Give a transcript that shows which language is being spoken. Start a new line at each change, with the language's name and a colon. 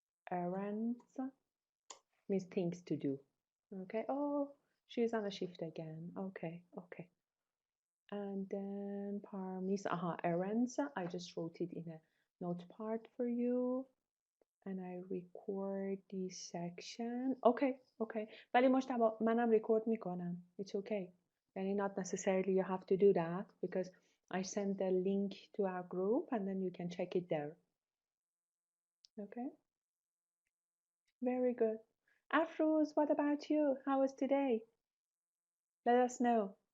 English: Errands means things to do. Okay. Oh, she's on a shift again. Okay. Okay. And then Parmis, errands. I just wrote it in a notepad for you. And I record this section. Okay, okay.
Persian: ولی مجتبی منم record میکنم.
English: It's okay.
Persian: یعنی
English: not necessarily you have to do that because I send the link to our group and then you can check it there. Okay. Very good. Afruz, what about you? How was today? Let us know.